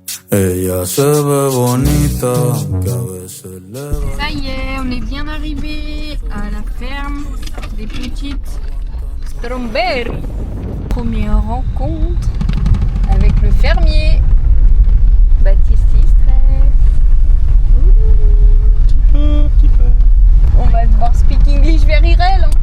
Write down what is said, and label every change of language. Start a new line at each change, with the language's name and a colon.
Spanish: Ella se ve bonita, que a veces le va.
French: Ça y est, on est bien arrivé à la ferme des petites Strawberry. Première rencontre avec le fermier Baptiste Istray. Petit peu. On va devoir
English: speak English very well, hein.